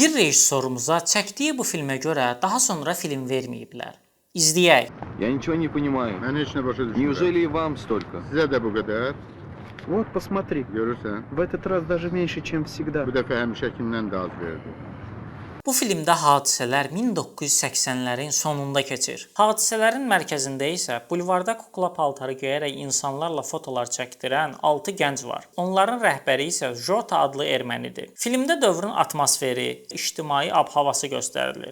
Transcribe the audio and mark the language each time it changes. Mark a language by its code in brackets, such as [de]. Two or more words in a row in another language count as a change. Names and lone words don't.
[az] Bir rejissorumuza çəkdiyi bu filmə görə daha sonra film verməyiblər. İzləyək. [ru] Я ничего не понимаю. [tr] Ben hiç ne başa düşmüyorum. [ru] Неужели и вам столько? [tr] Size de bu kadar. [ru] Вот, посмотри. [az] Görürsen. [ru] В этот раз даже меньше, чем всегда. [az] Bu defa həmişəkindən də az verdi. Bu filmdə hadisələr 1980-lərin sonunda keçir. Hadisələrin mərkəzində isə bulvarda kukla paltarı geyərək insanlarla fotolar çəkdirən 6 gənc var. Onların rəhbəri isə Jota adlı ermənidir. Filmdə dövrün atmosferi, ictimai ab-havası göstərilir.